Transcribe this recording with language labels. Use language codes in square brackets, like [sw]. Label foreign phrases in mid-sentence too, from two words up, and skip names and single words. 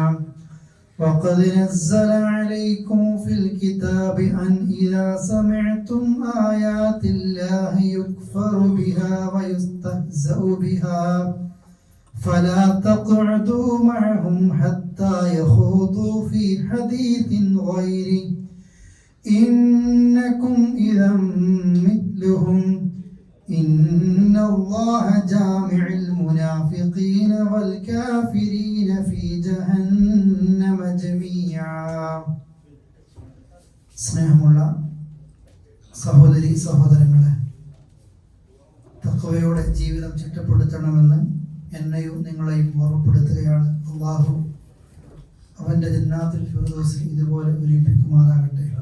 [ar] وقد نزل عليكم في الكتاب أن إذا سمعتم آيات الله يكفر بها ويستهزأ بها فلا تقعدوا معهم حتى يخوضوا في حديث غيره إنكم إذا مثلهم إن الله جامع المنافقين والكافرين في جهنم جميعا. [ml] സ്നേഹമുള്ള സഹോദരി സഹോദരങ്ങളെ, തഖ്വയോടെ ജീവിതം ചിട്ടപ്പെടുത്തണമെന്ന് എന്നെയും നിങ്ങളെയും ഓർമ്മപ്പെടുത്തുകയാണ്. അല്ലാഹു അവന്റെ ജന്നാത്തുൽ ഫിർദൗസിൽ ഇതുപോലെ ഒരുമിപ്പിക്കുമാറാകട്ടെ.